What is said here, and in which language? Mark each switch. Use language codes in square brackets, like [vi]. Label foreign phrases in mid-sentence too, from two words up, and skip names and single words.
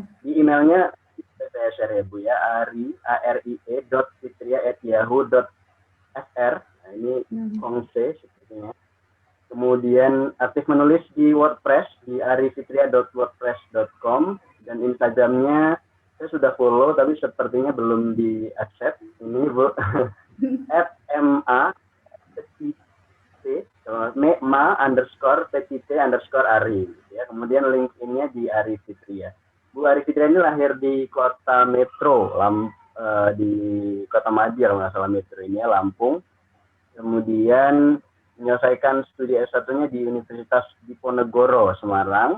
[id] Di emailnya saya share ya Bu ya, arie.fitria@yahoo.fr. Nah, ini kongse sepertinya. Kemudian aktif menulis di WordPress di arifitria.wordpress.com, dan Instagramnya saya sudah follow tapi sepertinya belum di accept. Ini Bu @ma @ma_petite_ari ya. Kemudian LinkedIn-nya di Ari Fitria. Bu Ari Fitria ini lahir di kota Metro, di Kota Madia kalau nggak salah Metro ini ya, Lampung. Kemudian menyelesaikan studi S1-nya di Universitas Diponegoro, Semarang.